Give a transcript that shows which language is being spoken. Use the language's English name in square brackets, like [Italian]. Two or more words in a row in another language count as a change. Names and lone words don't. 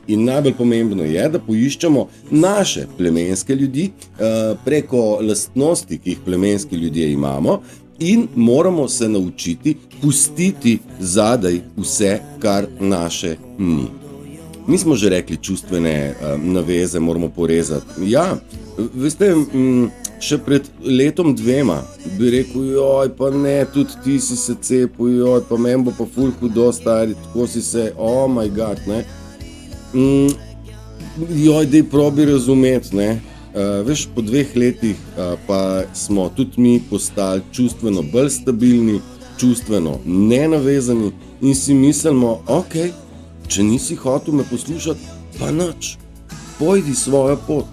[Slovenian] In najbolj pomembno je, da poiščemo naše plemenske ljudi preko lastnosti, ki jih plemenski ljudje imamo, in moramo se naučiti pustiti zadaj vse, kar naše ni. Mi smo že rekli, čustvene naveze moramo porezati. Ja, veste, še pred letom 2 bi rekel, joj, pa ne, tudi ti si se cepil, joj, pa meni bo pa ful hudo, stari, tako si se, [English] oh my god, [Slovenian] ne. Joj, dej probi razumeti, ne. Veš, po 2 letih pa smo tudi mi postali čustveno bolj stabilni, čustveno nenavezani in si mislimo, ok, če nisi hotel me poslušati, pa nič, pojdi svojo pot.